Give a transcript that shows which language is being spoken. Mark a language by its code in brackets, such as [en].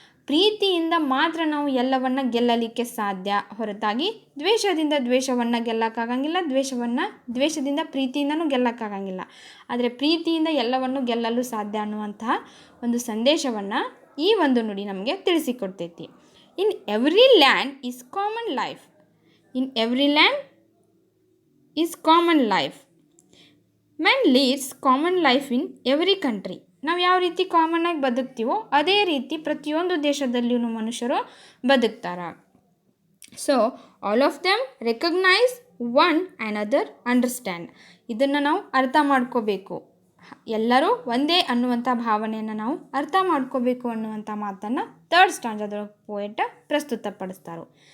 [kn] ಪ್ರೀತಿಯಿಂದ ಮಾತ್ರ ನಾವು ಎಲ್ಲವನ್ನು ಗೆಲ್ಲಲಿಕ್ಕೆ ಸಾಧ್ಯ, ಹೊರತಾಗಿ ದ್ವೇಷದಿಂದ ದ್ವೇಷವನ್ನು ಗೆಲ್ಲಕ್ಕಾಗಂಗಿಲ್ಲ, ದ್ವೇಷದಿಂದ ಪ್ರೀತಿಯಿಂದನೂ ಗೆಲ್ಲಕ್ಕಾಗಂಗಿಲ್ಲ. ಆದರೆ ಪ್ರೀತಿಯಿಂದ ಎಲ್ಲವನ್ನು ಗೆಲ್ಲಲು ಸಾಧ್ಯ ಅನ್ನುವಂತಹ ಒಂದು ಸಂದೇಶವನ್ನು ಈ ಒಂದು ನುಡಿ ನಮಗೆ ತಿಳಿಸಿಕೊಡ್ತೈತಿ. [en] In every land is common life. ಇನ್ every ಲ್ಯಾಂಡ್ is common life. Man leads common life in every country. [kn] ನಾವು ಯಾವ ರೀತಿ ಕಾಮನ್ನಾಗಿ ಬದುಕ್ತೀವೋ ಅದೇ ರೀತಿ ಪ್ರತಿಯೊಂದು ದೇಶದಲ್ಲಿಯೂ ಮನುಷ್ಯರು ಬದುಕ್ತಾರೆ. [en] So all of them recognise one another understand. [kn] ಇದನ್ನು ನಾವು ಅರ್ಥ ಮಾಡ್ಕೋಬೇಕು. ಎಲ್ಲರೂ ಒಂದೇ ಅನ್ನುವಂಥ ಭಾವನೆಯನ್ನು ನಾವು ಅರ್ಥ ಮಾಡ್ಕೋಬೇಕು ಅನ್ನುವಂಥ ಮಾತನ್ನು ಥರ್ಡ್ ಸ್ಟಾಂಜಾದೊಳಗೆ ಪೋಯೆಟ್ ಪ್ರಸ್ತುತಪಡಿಸ್ತಾರೆ.